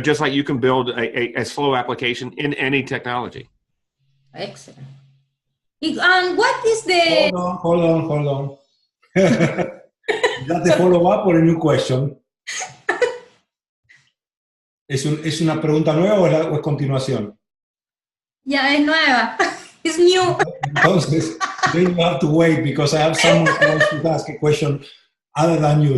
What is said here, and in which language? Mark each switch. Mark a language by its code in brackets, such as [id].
[en] Just like you can build a slow application in any technology. Excellent. And what is the... Hold on. Is that the follow-up or a new question? [es] ¿Es una pregunta nueva o es continuación? Ya, es nueva. [en] It's new. Entonces, then you have to wait because I have someone who wants to ask a question other than you.